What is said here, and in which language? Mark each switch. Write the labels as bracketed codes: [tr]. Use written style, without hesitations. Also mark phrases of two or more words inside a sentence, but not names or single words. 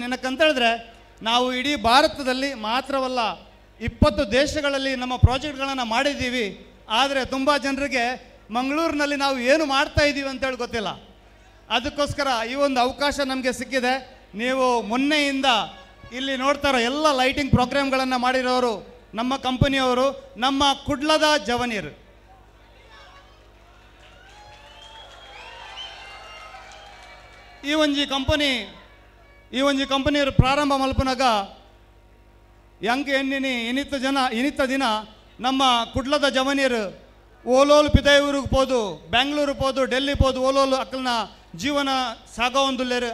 [kn] ಏನಕ್ಕಂತೇಳಿದ್ರೆ ನಾವು ಇಡೀ ಭಾರತದಲ್ಲಿ ಮಾತ್ರವಲ್ಲ 20 ದೇಶಗಳಲ್ಲಿ ನಮ್ಮ ಪ್ರಾಜೆಕ್ಟ್ಗಳನ್ನು ಮಾಡಿದ್ದೀವಿ. ಆದರೆ ತುಂಬ ಜನರಿಗೆ ಮಂಗಳೂರಿನಲ್ಲಿ ನಾವು ಏನು ಮಾಡ್ತಾ ಇದ್ದೀವಿ ಅಂತೇಳಿ ಗೊತ್ತಿಲ್ಲ. ಅದಕ್ಕೋಸ್ಕರ ಈ ಒಂದು ಅವಕಾಶ ನಮಗೆ ಸಿಕ್ಕಿದೆ. ನೀವು ಮೊನ್ನೆಯಿಂದ ಇಲ್ಲಿ ನೋಡ್ತಾರೋ ಎಲ್ಲ ಲೈಟಿಂಗ್ ಪ್ರೋಗ್ರಾಮ್ಗಳನ್ನು ಮಾಡಿರೋರು ನಮ್ಮ ಕಂಪನಿಯವರು, [tcy] ನಮ್ಮ ಕುಡ್ಲದ ಜವನೀರು. ಈ ಒಂಜಿ ಕಂಪನಿಯವರು ಪ್ರಾರಂಭ ಮಲ್ಪನಾಗ ಯಂಗ್ ಎಣ್ಣಿನಿ ಇನಿತ್ತ ದಿನ ನಮ್ಮ ಕುಡ್ಲದ ಜವನೀರು ಓಲೋಲು ಪಿದೈವೂರಿಗೆ ಪೋದು, ಬ್ಯಾಂಗ್ಳೂರು ಪೋದು, ಡೆಲ್ಲಿ ಪೋದು, ಓಲೋಲು ಅಕ್ಕಲ್ನ ಜೀವನ ಸಾಗೋ ಒಂದುಲ್ಲೇರು.